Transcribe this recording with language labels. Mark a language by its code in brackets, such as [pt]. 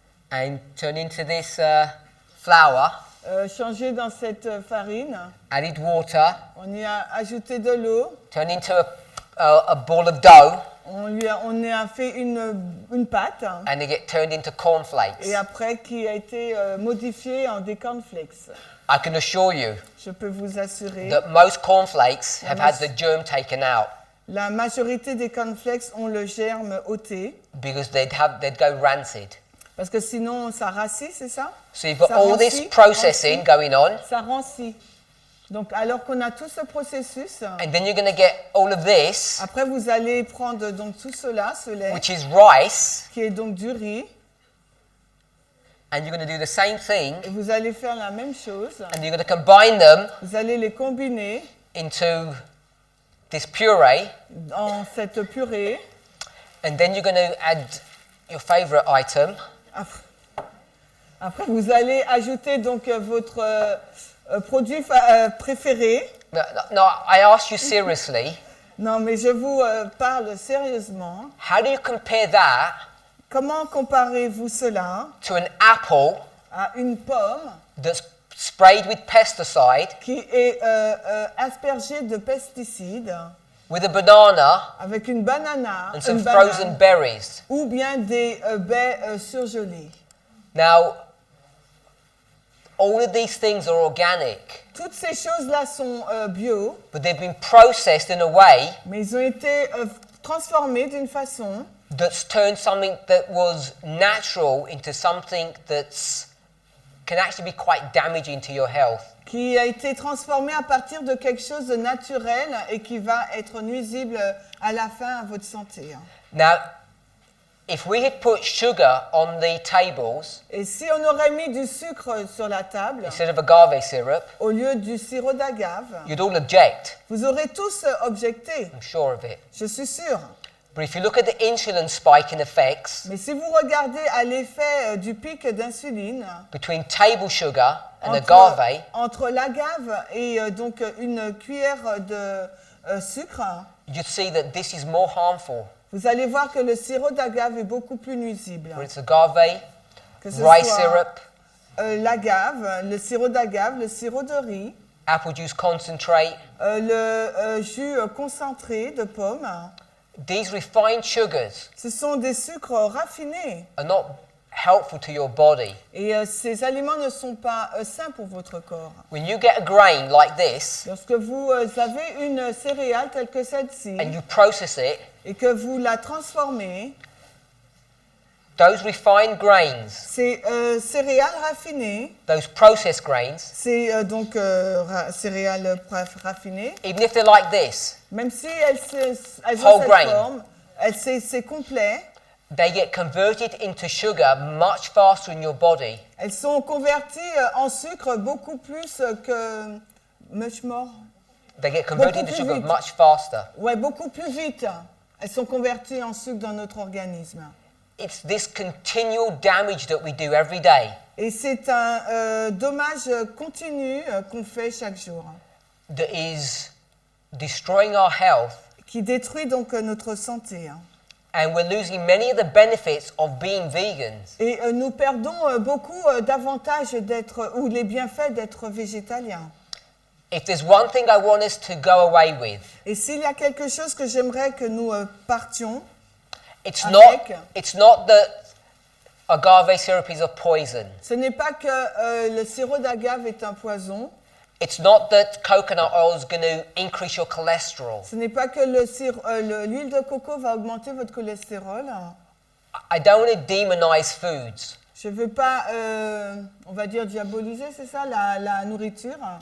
[en] and turned into this flour, [fr] changé dans cette farine. [en] added water, [fr] On y a ajouté de l'eau [en] turned into a ball of dough, [fr] On a fait une pâte [en] and they get turned into cornflakes. [fr] et après qui a été modifiée en des cornflakes. [en] I can assure you [fr] Je peux vous assurer, [en] that most cornflakes have had the germ taken out [fr] la majorité des cornflakes ont le germe ôté [en] because they'd go rancid. [fr] parce que sinon ça rassit, c'est ça? [en] So you've got [fr] Ça [en] all this [fr] rancit, [en] processing going on, [fr] ça rancit. Donc alors qu'on a tout ce processus, [en] and then you're going to get all of this, [fr] après vous allez prendre donc tout cela, ce lait, [en] which is rice, [fr] qui est donc du riz, [en] and you're going to do the same thing, [fr] et vous allez faire la même chose. [en] and you're going to combine them [fr] Vous allez les combiner [en] into this puree, [fr] dans cette purée. [en] and then you're going to add your favorite item, [fr] Après, vous allez ajouter donc votre produit préféré. [en] No, I ask you seriously, [fr] Non, mais je vous parle sérieusement. [en] how do you compare that [fr] Comment comparez-vous cela [en] to an apple [fr] à une pomme [en] that's sprayed with pesticide, [fr] qui est aspergée de pesticides, [en] with a banana [fr] avec une banana, [en] and some [fr] une banane, [en] frozen berries? [fr] ou bien des baies surgelées? [en] Now, all of these things are organic, [fr] Toutes ces choses-là sont bio, [en] but they've been processed in a way [fr] mais ils ont été transformés d'une façon [en] that's turned something that was natural into something that's can actually be quite damaging to your health. [fr] qui a été transformé à partir de quelque chose de naturel et qui va être nuisible à la fin à votre santé. [en] Now, if we had put sugar on the tables [fr] Et si on aurait mis du sucre sur la table [en] instead of agave syrup, [fr] au lieu du sirop d'agave, [en] you'd all object. [fr] vous aurez tous objecté, [en] I'm sure of it. [fr] je suis sûre. [en] But if you look at the insulin spike in effects [fr] Mais si vous regardez à l'effet du pic d'insuline [en] between table sugar and agave, [fr] entre l'agave et donc une cuillère de sucre, [en] you'd see that this is more harmful. [fr] vous allez voir que le sirop d'agave est beaucoup plus nuisible. [en] Whether it's agave, [fr] Que ce [en] rice [fr] soit [en] syrup, [fr] l'agave, le sirop d'agave, le sirop de riz, [en] apple juice concentrate, [fr] le jus concentré de pomme. [en] these refined sugars [fr] Ce sont des sucres raffinés. [en] are not helpful to your body. [fr] Et ces aliments ne sont pas sains pour votre corps. [en] When you get a grain like this [fr] Lorsque vous avez une céréale telle que celle-ci [en] and you process it, [fr] et que vous la transformez, [en] those refined grains, [fr] ces céréales raffinées, [en] those processed grains, [fr] c'est donc céréales raffinées, [en] even if they're like this, [fr] même si elles [en] Whole [fr] ont cette [en] grain. [fr] forme, c'est complet, [en] they get converted into sugar much faster in your body. [fr] elles sont converties en sucre beaucoup plus que [en] much more. They get converted [fr] Beaucoup [en] into [fr] plus [en] sugar [fr] vite. [en] much faster. [fr] Ouais, beaucoup plus vite. Elles sont converties en sucre dans notre organisme. [en] It's this continual damage that we do every day [fr] Et c'est un dommage continu qu'on fait chaque jour, [en] that is destroying our health, [fr] qui détruit donc notre santé. [en] and we're losing many of the benefits of being vegans. [fr] Et nous perdons beaucoup d'avantages d'être, ou les bienfaits d'être végétalien. [en] If there's one thing I want us to go away with, [fr] Et s'il y a quelque chose que j'aimerais que nous partions, [en] it's [fr] avec, [en] not that agave syrup is a poison. [fr] ce n'est pas que le sirop d'agave est un poison, [en] It's not that coconut oil is going to increase your cholesterol. [fr] ce n'est pas que l'huile de coco va augmenter votre cholestérol. [en] I don't want to demonize foods. [fr] Je ne veux pas, on va dire, diaboliser, c'est ça, la nourriture.